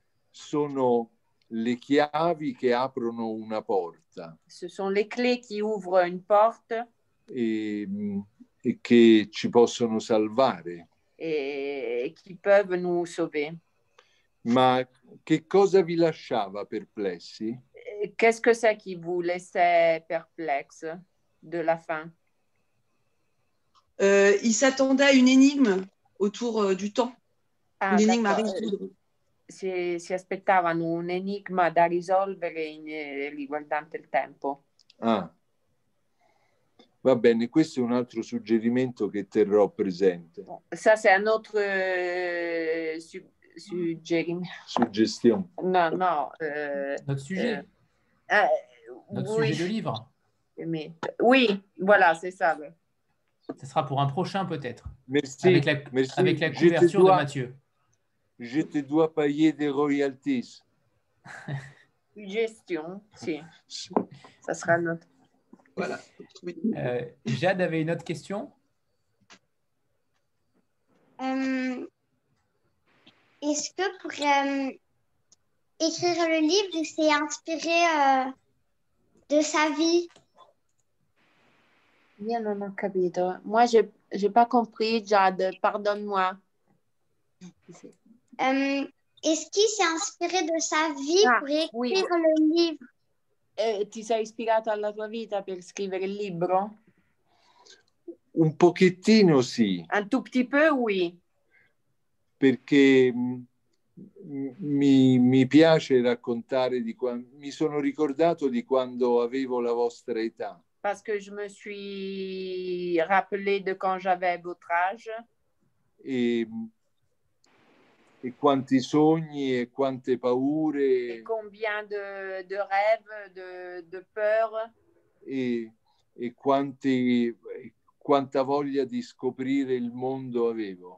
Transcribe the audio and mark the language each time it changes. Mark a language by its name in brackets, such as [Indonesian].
[Italian] Sono le chiavi che aprono una porta. [French] Ce sont les clés qui ouvrent une porte. [Italian] E che ci possono salvare. [French] Et qui peuvent nous sauver. [Italian] Ma che cosa vi lasciava perplessi? [French] Qu'est-ce que c'est qui vous laissait perplexe de la fin? Il s'attendait à une énigme autour du temps. Une énigme à résoudre. [Italian] Si aspettavano un enigma da risolvere riguardante il tempo. Ah, va bene, questo è un altro suggerimento che terrò presente. [French] Ça, c'est un autre suggestion. Non. Non. Notre sujet. Notre Oui. sujet de livre. Oui, voilà, c'est ça. Ce sera pour un prochain peut-être. Merci. Avec la couverture de Mathieu. Je te dois payer des royalties. Gestion, si. Ça sera notre. Voilà. Jade avait une autre question. Est-ce que pour écrire le livre, c'est inspiré de sa vie? [Italian] Io non ho capito. [French] Moi, j'ai pas compris, Jade. Pardonne-moi. Est-ce qu'il s'est inspiré de sa vie pour écrire le livre? [Italian] Ti sei ispirato alla tua vita per scrivere il libro? Un pochettino sì. [French] Un tout petit peu, oui. [Italian] Perché mi piace raccontare di quando mi sono ricordato di quando avevo la vostra età. [French] Parce que je me suis rappelé de quand j'avais votre âge. [Italian] E quanti sogni e quante paure. [French] Et combien de rêves, de peurs. [Italian] E quanta voglia di scoprire il mondo avevo.